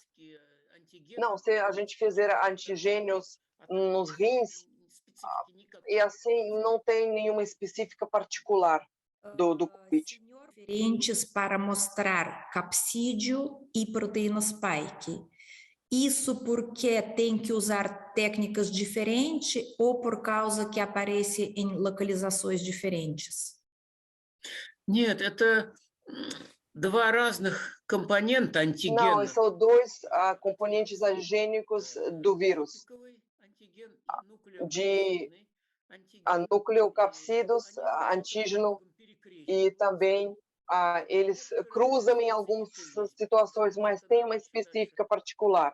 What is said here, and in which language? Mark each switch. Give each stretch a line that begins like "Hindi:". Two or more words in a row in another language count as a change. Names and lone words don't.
Portuguese: Não, se a gente fizer antigênios nos rins, e assim não tem nenhuma específica particular do COVID. Diferentes para mostrar capsídeo e proteína spike. Isso porque tem que usar técnicas diferentes ou por causa que aparece em localizações diferentes?
Russian: Нет, это два разных компонента
Portuguese: Não,
Russian: антигена.
Portuguese: são dois componentes antigênicos do vírus, de nucleocapsídeos, antígeno, e também eles cruzam em algumas situações, mas tem uma específica particular.